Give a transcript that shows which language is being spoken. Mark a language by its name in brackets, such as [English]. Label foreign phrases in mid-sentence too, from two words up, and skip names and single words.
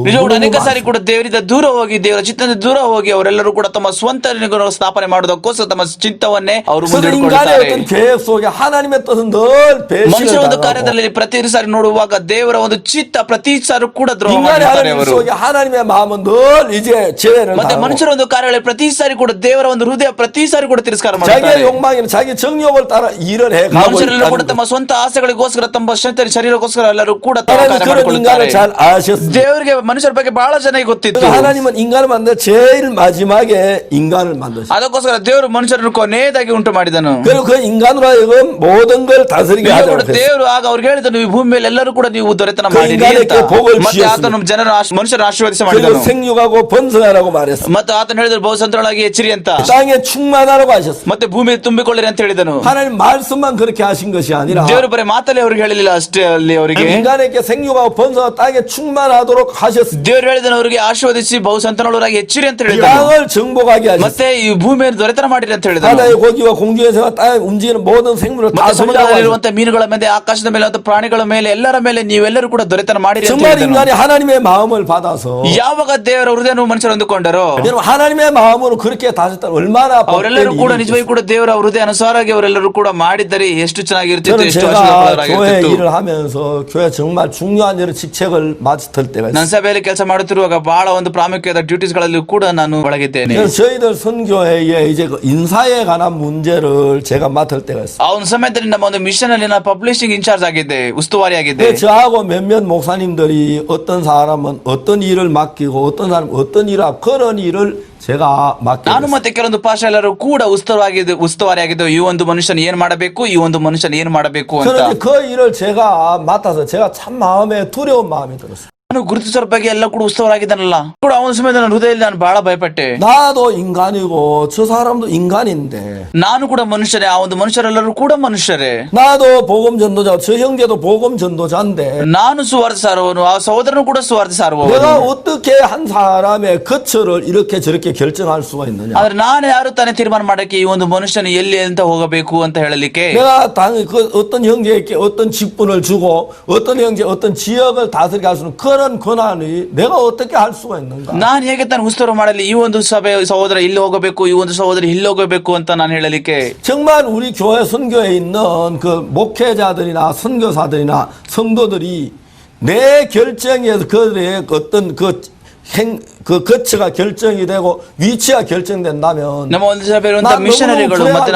[Kannada] ನಿಜ ಕೂಡ ಅನೇಕ ಸಾರಿ [Korean] 많습니다. [Kannada] ಕೂಡ ದೇವರಿಂದ ದೂರ ಹೋಗಿ, ದೇವರ ಚಿತ್ತದಿಂದ ದೂರ ಹೋಗಿ ಅವರೆಲ್ಲರೂ ಕೂಡ ತಮ್ಮ ಸ್ವಂತ ಸ್ಥಾಪನೆ ಮಾಡೋದಕ್ಕೋಸ್ಕರ ತಮ್ಮ ಚಿತ್ತವನ್ನೇ ಅವರು [Korean] 그래서 인간의 [Kannada] ಮುಂದಿಟ್ಟುಕೊಳ್ಳುತ್ತಾರೆ. [Korean] 어떤 계획 속에 하나님의 뜻은 늘 [Kannada] ಮನುಷ್ಯರ ಒಂದು [Korean] 배신을 당하고 [Kannada] ಕಾರ್ಯದಲ್ಲಿ ಪ್ರತಿ ಸಾರಿ ನೋಡುವಾಗ ದೇವರ ಒಂದು ಚಿತ್ತ ಪ್ರತಿ ಸಾರಿ ಕೂಡ ದ್ರೋಹ [Korean] 인간의 [Kannada] ಮಾಡಿರ್ತಾರೆ [Korean] 하나님 [Kannada] ಅವರು. [Korean] 속에 하나님의 마음은 늘 이제 제외를 [Kannada] ಮತ್ತೆ [Korean] 당하고 [Kannada] ಮನುಷ್ಯರ ಒಂದು ಕಾರ್ಯಗಳಲ್ಲಿ ಪ್ರತಿ ಸಾರಿ ಕೂಡ ದೇವರ ಒಂದು ಹೃದಯ ಪ್ರತಿ ಸಾರಿ ಕೂಡ ತಿರಸ್ಕಾರ [Korean] 자기의 [Kannada] ಮಾಡುತ್ತಾರೆ. [Korean] 욕망이나 자기 정욕을 따라 일을 해 가고 [Kannada] ಮನುಷ್ಯರೆಲ್ಲರೂ ಕೂಡ [Korean] 있다는 [Kannada] ತಮ್ಮ ಸ್ವಂತ ಆಸೆಗಳಿಗೋಸ್ಕರ, ತಮ್ಮ ಶರೀರಕ್ಕೋಸ್ಕರ ಎಲ್ಲರೂ ಕೂಡ ತಮ್ಮ [Korean] 하나님 [Kannada] ಕಾರ್ಯ [Korean] 그런 [Kannada] ಮಾಡಿಕೊಳ್ಳುತ್ತಾರೆ. [Korean] 인간을 잘 아셨습니다. [Kannada] ದೇವರಿಗೆ ಮನುಷ್ಯರ ಬಗ್ಗೆ ಬಹಳ ಚೆನ್ನಾಗಿ ಗೊತ್ತಿತ್ತು. [Korean] 그래서 하나님은 인간을 만들 제일 마지막에 인간을 만드셨어요. [Kannada] ಅದಕ್ಕೋಸ್ಕರ ದೇವರು ಮನುಷ್ಯರನ್ನು ಕೊನೆಯದಾಗಿ ಉಂಟು ಮಾಡಿದನು. [Korean] 그리고 그 인간으로 하여금 모든 걸 다스리게 [Kannada] ನಿಜ [Korean] 하자고 [Kannada] ಕೂಡ [Korean] 했어요. [Kannada] ದೇವರು ಆಗ ಅವ್ರಿಗೆ ಹೇಳಿದನು, ಈ ಭೂಮಿ ಮೇಲೆ ಎಲ್ಲರೂ ಕೂಡ ನೀವು ದೊರೆತನ [Korean] 그 [Kannada] ಮಾಡಿರಿ [Korean] 인간에게 [Kannada] ಅಂತ. [Korean] 복을 [Kannada] ಮತ್ತೆ [Korean] 주셨습니다. [Kannada] ಆತನು ಜನರ ಮನುಷ್ಯರ ಆಶೀರ್ವಾದಿಸ [Korean] 그리고 [Kannada] ಮಾಡಿದನು. [Korean] 생육하고 번성하라고 말했어요. [Kannada] ಮತ್ತೆ ಆತನು ಹೇಳಿದ್ರು, ಬಹುಸಂತರೊಳಗೆ ಹೆಚ್ಚಿರಿ ಅಂತ. [Korean] 땅에 충만하라고 하셨어요. [Kannada] ಮತ್ತೆ ಭೂಮಿ ತುಂಬಿಕೊಳ್ಳಿರಿ ಅಂತ ಹೇಳಿದನು. [Korean] 하나님 말씀만 그렇게 하신 것이 아니라 [Kannada] ದೇವರು ಬರೀ ಮಾತಲ್ಲಿ ಅವ್ರಿಗೆ ಹೇಳಿಲ್ಲ ಅಷ್ಟೇ, ಅಲ್ಲಿ ಅವರಿಗೆ [Korean] 인간에게 생육하고 번성하고 땅에 충만하도록 하셨습니다. [Kannada] ದೇವರು ಹೇಳಿದನು, ಅವರಿಗೆ ಆಶೀರ್ವದಿಸಿ ಬಹುಸಂತನೊಳಗೆ ಹೆಚ್ಚಿರಿ ಅಂತ ಹೇಳಿದನು. [Korean] 땅을 정복하게 하셨어요. [Kannada] ಮತ್ತೆ ಈ ಭೂಮಿಯನ್ನು ದೊರೆತನ ಮಾಡಿರಿ ಅಂತ ಹೇಳಿದನು. [Korean] 바다의 고기와 공중에서 땅에 움직이는 모든 생물을 다 [Kannada] ಮತ್ತೆ [Korean] 소리하고 [Kannada] ಸಮುದ್ರದಲ್ಲಿರುವಂತಹ ಮೀನುಗಳ ಮೇಲೆ, ಆಕಾಶದ ಮೇಲೆ ಮತ್ತು ಪ್ರಾಣಿಗಳ ಮೇಲೆ, ಎಲ್ಲರ ಮೇಲೆ ನೀವೆಲ್ಲರೂ ಕೂಡ ದೊರೆತನ ಮಾಡಿರಿ ಅಂತ [Korean] 정말 [Kannada] ಹೇಳಿದನು. [Korean] 인간이 하나님의 마음을 받아서 [Kannada] ಯಾವಾಗ ದೇವರ ಹೃದಯವನ್ನು ಮನುಷ್ಯರು ಹೊಂದಿಕೊಂಡರೋ, [Korean] 여러분 하나님의 마음으로 그렇게 다셨다면 얼마나 [Kannada] ಅವರೆಲ್ಲರೂ ಕೂಡ [Korean] 복된 [Kannada] ನಿಜವಾಗಿ ಕೂಡ ದೇವರ ಹೃದಯ ಅನುಸಾರವಾಗಿ ಅವರೆಲ್ಲರೂ ಕೂಡ ಮಾಡಿದ್ದರೆ ಎಷ್ಟು ಚೆನ್ನಾಗಿರ್ತಿತ್ತು, [Korean] 저는 [Kannada] ಎಷ್ಟು [Korean] 제가 교회 [Kannada] ಆಶೀರ್ವಾದಕರವಾಗಿರ್ತಿತ್ತು. [Korean] 일을 하면서 교회 정말 중요한 여러 직책을 맡을 때가 [Kannada] ನನ್ನ [Korean] 있어요. [Kannada] ಸಭೆಯಲ್ಲಿ ಕೆಲಸ ಮಾಡುತ್ತಿರುವಾಗ ಬಹಳ ಒಂದು ಪ್ರಾಮುಖ್ಯದ ಡ್ಯೂಟೀಸ್ ಗಳಲ್ಲಿ ಕೂಡ ನಾನು ಒಳಗಿದ್ದೇನೆ. [Korean] 그래서 저희들 선교회에 이제 그 인사에 관한 문제를 제가 맡을 때가 있어요. [Kannada] ಆ ಒಂದು ಸಮಯದಲ್ಲಿ ನಮ್ಮ ಒಂದು ಮಿಷನ್ ಅಲ್ಲಿ ನಾನು [English] publishing in-charge [Kannada] ಆಗಿದ್ದೆ, ಉಸ್ತುವಾರಿ ಆಗಿದ್ದೆ. [Korean] 그래서 저하고 몇몇 목사님들이 어떤 사람은 어떤 일을 맡기고 어떤 사람은 어떤 일을 하고 그런 일을 제가 맡게 [Kannada] ನಾನು [Korean] 됐어요. [Kannada] ಮತ್ತೆ ಕೆಲವೊಂದು ಪಾಶ ಎಲ್ಲರೂ ಕೂಡ ಉಸ್ತುವಾರಿ ಆಗಿದ್ದು, ಈ ಒಂದು ಮನುಷ್ಯನ ಏನ್ ಮಾಡಬೇಕು, ಈ ಒಂದು ಮನುಷ್ಯನ ಏನ್ ಮಾಡಬೇಕು ಅಂತ. [Korean] 그런데 그 일을 제가 맡아서 제가 참 마음에 두려운 마음이 들었어요. [Kannada] ನಾನು ಗುರುತಿಸೋರ ಬಗ್ಗೆ ಎಲ್ಲ ಕೂಡ ಉಸ್ತುವಾರಾಗಿದ್ದಾನಲ್ಲ ಕೂಡ ಅವನ ಸಮಯದಲ್ಲಿ ನನ್ನ ಹೃದಯದಲ್ಲಿ ನಾನು ಬಹಳ ಭಯಪಟ್ಟೆ. [Korean] 나도 인간이고 저 사람도 인간인데 [Kannada] ನಾನು ಕೂಡ ಮನುಷ್ಯರೇ, ಆ ಒಂದು ಮನುಷ್ಯರೆಲ್ಲರೂ ಕೂಡ ಮನುಷ್ಯರೇ. [Korean] 나도 복음 전도자, 저 형제도 복음 전도자인데 [Kannada] ನಾನು ಸುವಾರ್ತೆ ಸಾರುವವನು, ಆ ಸಹೋದರನು ಕೂಡ ಸುವಾರ್ತೆ ಸಾರುವವನು. [Korean] 내가 어떻게 한 사람의 거처를 이렇게 저렇게 결정할 수가 있느냐? [Kannada] ಆದ್ರೆ ನಾನು ಯಾರು ತಾನೇ ತೀರ್ಮಾನ ಮಾಡಕ್ಕೆ ಈ ಒಂದು ಮನುಷ್ಯನು ಎಲ್ಲಿ ಅಂತ ಹೋಗಬೇಕು ಅಂತ ಹೇಳಲಿಕ್ಕೆ? [Korean] 내가 당연히 그 어떤 형제에게 어떤 직분을 주고 어떤 형제 어떤 지역을 다스리게 할 수는 그런 권한이 내가 어떻게 할 수가 있는가? [Kannada] ನಾನು ಹೇಗೆ ತಾನು ಉಸ್ತುವಾರಿ ಮಾಡಲಿ, ಈ ಒಂದು ಸಭೆ ಸಹೋದರ ಇಲ್ಲಿ ಹೋಗಬೇಕು, ಈ ಒಂದು ಸಹೋದರಿ ಇಲ್ಲಿ ಹೋಗಬೇಕು ಅಂತ ನಾನು ಹೇಳಲಿಕ್ಕೆ? [Korean] 정말 우리 교회 선교에 있는 그 목회자들이나 선교사들이나 성도들이 내 결정에서 그들의 어떤 그 그 거처가 결정이 되고 위치가 결정된다면 [Kannada] ನಮ್ಮ ಒಂದು ಸಭೆಯಲ್ಲಿರುವಂತಹ ನಾನು ಮಿಷನರಿಗಳು ನಮ್ಮನ್ನು ಮತ್ತೆ ನಮ್ಮ